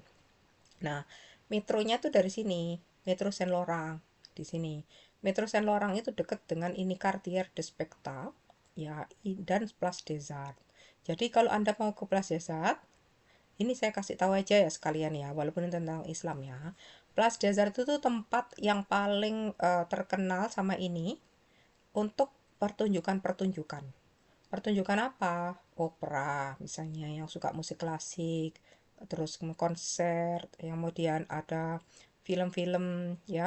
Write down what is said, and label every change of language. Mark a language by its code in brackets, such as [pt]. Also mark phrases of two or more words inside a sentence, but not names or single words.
[id] Nah, metronya tuh dari sini, Metro Saint Laurent di sini. Metro Saint Laurent itu dekat dengan ini Cartier de Spectacle ya dan Place des Arts. Jadi kalau Anda mau ke Place des Arts, ini saya kasih tahu aja ya sekalian ya, walaupun ini tentang Islam ya. Place des Arts itu tuh tempat yang paling terkenal sama ini untuk pertunjukan-pertunjukan. Pertunjukan apa? Opera, misalnya yang suka musik klasik, terus konser, yang kemudian ada film-film ya.